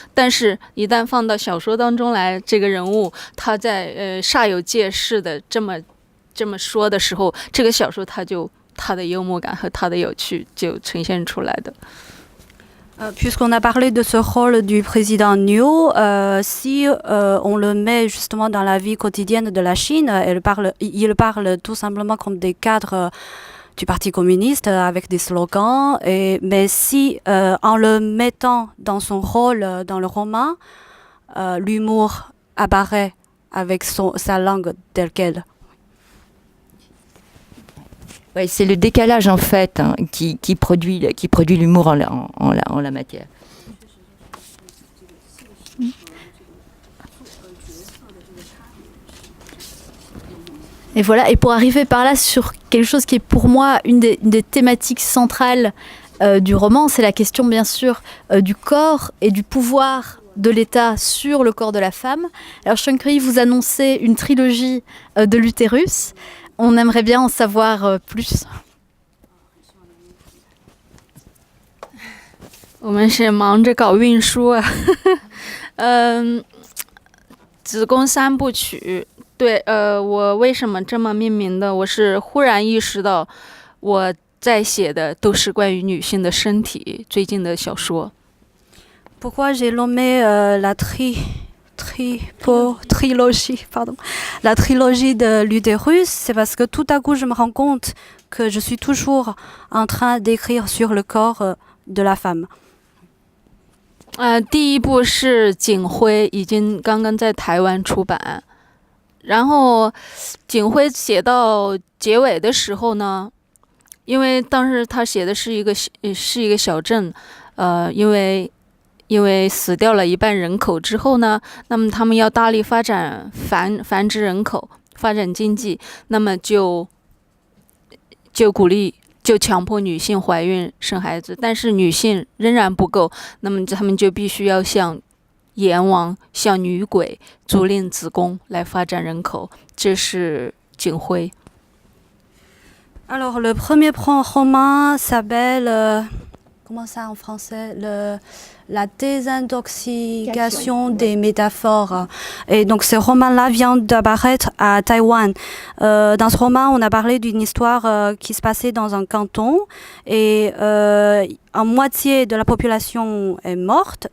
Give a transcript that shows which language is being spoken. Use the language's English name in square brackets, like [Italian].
[Chinese] 但是，一旦放到小说当中来，这个人物他在煞有介事的这么说的时候，这个小说他的幽默感和他的有趣就呈现出来的。 [French] Puisqu'on a parlé de ce rôle du président Niu, si on le met justement dans la vie quotidienne de la Chine, il parle tout simplement comme des cadres du Parti communiste avec des slogans. Mais si en le mettant dans son rôle dans le roman, l'humour apparaît avec sa langue telle qu'elle. Ouais, c'est le décalage en fait qui produit l'humour en la matière. Et voilà, et pour arriver par là sur quelque chose qui est pour moi une des thématiques centrales du roman, c'est la question bien sûr du corps et du pouvoir de l'État sur le corps de la femme. Alors Shankri, vous annoncez une trilogie de l'utérus. On aimerait bien en savoir plus. [Chinese] 我们是忙着搞运输啊，子宫三部曲。对，我为什么这么命名的？我是忽然意识到，我在写的都是关于女性的身体。最近的小说。 [French] Pourquoi j'ai nommé la trilogie de l'utérus, c'est parce que tout à coup je me rends compte que je suis toujours en train d'écrire sur le corps de la femme. [Chinese] 第一部是景辉，已经刚刚在台湾出版。然后景辉写到结尾的时候呢，因为当时他写的是一个小镇，因为死掉了一半人口之后呢，那么他们要大力发展繁殖人口，发展经济，那么就鼓励。就强迫女性怀孕生孩子，但是女性仍然不够，那么他们就必须要像阎王、像女鬼租赁子宫来发展人口。这是景辉。 [French] Alors le premier roman s'appelle comment ça en français la désintoxication des métaphores. Et donc ce roman-là vient d'apparaître à Taïwan. Dans ce roman, on a parlé d'une histoire qui se passait dans un canton et en moitié de la population est morte.